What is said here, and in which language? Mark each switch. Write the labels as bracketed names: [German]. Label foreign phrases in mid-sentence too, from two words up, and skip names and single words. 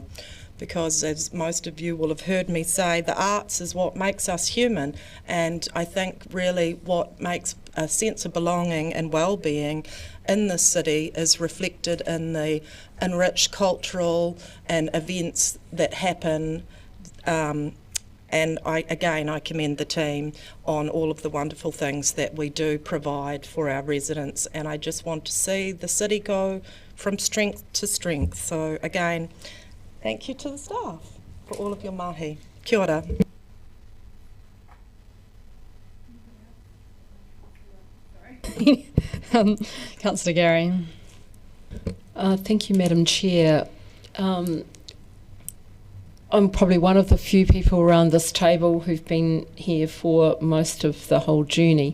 [English] Because as most of you will have heard me say, the arts is what makes us human, and I think really what makes a sense of belonging and well-being in this city is reflected in the enriched cultural and events that happen, and I commend the team on all of the wonderful things that we do provide for our residents, and I just want to see the city go from strength to strength. So again, thank you to the staff for all of your mahi. [Māori] Kia ora. [English] Councillor Gary. Thank you, Madam Chair. I'm probably one of the few people around this table who've been here for most of the whole journey.